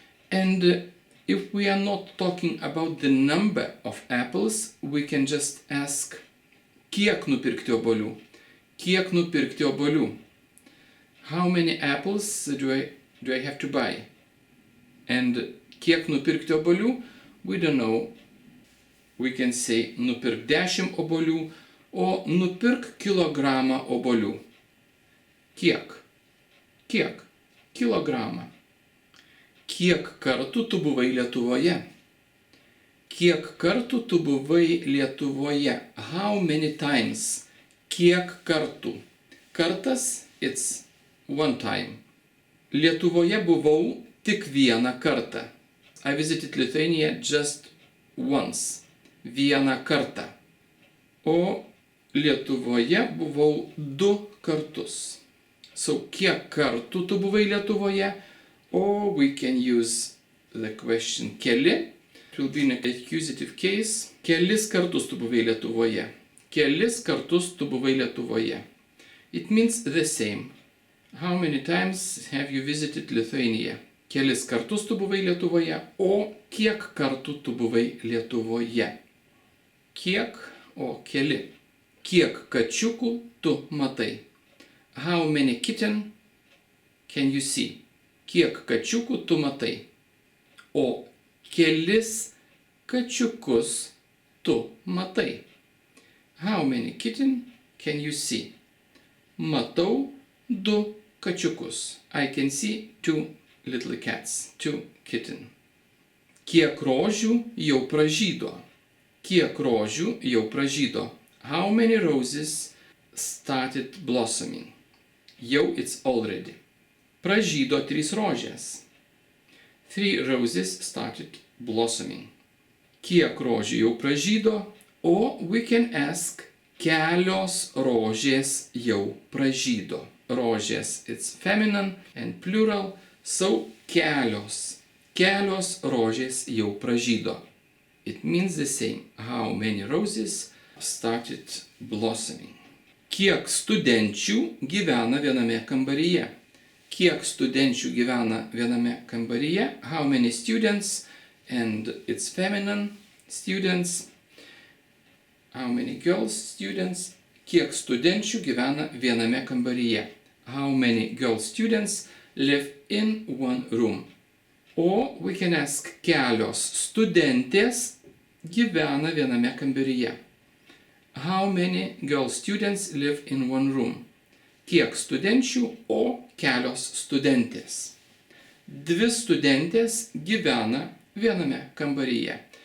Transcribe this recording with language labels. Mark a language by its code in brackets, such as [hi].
[en] And if we are not talking about the number of apples, we can just ask [lt] kiek nupirkti obuolių? Kiek nupirkti obuolių? [en] How many apples do I have to buy? And [lt] kiek nupirkti obuolių? [en] We don't know. We can say [lt] nupirk 10 obuolių [en] or [lt] nupirk kilogramą obuolių. Kiek? Kiek? Kilogramą. Kiek kartų tu buvai Lietuvoje? Kiek kartų tu buvai Lietuvoje? [en] How many times? [lt] Kiek kartų? Kartas, [en] it's one time. [lt] Lietuvoje buvau tik vieną kartą. [en] I visited Lithuania just once. [lt] Vieną kartą. O Lietuvoje buvau 2 kartus. [en] So, [lt] kiek kartų tu buvai Lietuvoje? [en] Or we can use the question keli. It will be in an accusative case. [lt] Kelis kartus tu buvai Lietuvoje. Kelis kartus tu buvai Lietuvoje. [en] It means the same. How many times have you visited Lithuania? [lt] Kelis kartus tu buvai Lietuvoje, o kiek kartų tu buvai Lietuvoje. kiek o keli. Kiek kačiukų tu matai? [en] How many kitten can you see? [lt] Kiek kačiukų tu matai? O kelis kačiukus tu matai? [en] How many kitten can you see? [lt] Matau 2 kačiukus. [en] I can see 2 little cats, 2 kitten. [lt] Kiek rožių jau pražydo? Kiek rožių jau pražydo? [en] How many roses started blossoming? [lt] Jau [en] it's already. [lt] Pražydo 3 rožės. [en] 3 roses started blossoming. [lt] Kiek rožių jau pražydo? O [en] we can ask, [lt] kelios rožės jau pražydo. [en] Rožės, it's feminine and plural, so kelios. [lt] Kelios rožės jau pražydo. [en] It means the same. How many roses started blossoming? [lt] Kiek studenčių gyvena viename kambaryje? Kiek studenčių gyvena viename kambaryje? [en] How many students? And it's feminine, students. How many girls, students? [lt] Kiek studenčių gyvena viename kambaryje? [en] How many girl students live in one room? [lt] O [en] we can ask, [lt] kelios studentės gyvena viename kambaryje. [en] How many girl students live in one room? [lt] Kiek studenčių, o kelios studentės. 2 studentės gyvena viename kambaryje.